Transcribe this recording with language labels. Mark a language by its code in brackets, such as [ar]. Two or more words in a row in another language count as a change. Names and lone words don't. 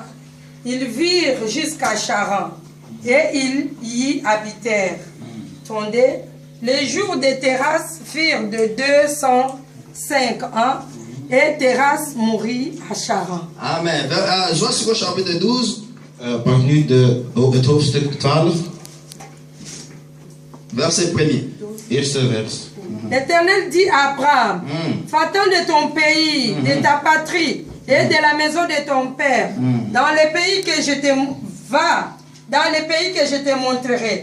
[fr] Ils virent jusqu'à Charan, et ils y habitèrent. Tendez, les jours de Terrasse furent de 205 ans, et Terrasse mourut à Charan. Amen. Josué chapitre 12. [nl] Pak nu het hoofdstuk 12. [fr] Verset 1er. [nl] Eerste vers. [fr] L'Éternel dit à Abraham, va-t'en de ton pays, de ta patrie, et de la maison de ton père, dans les pays que je te montrerai.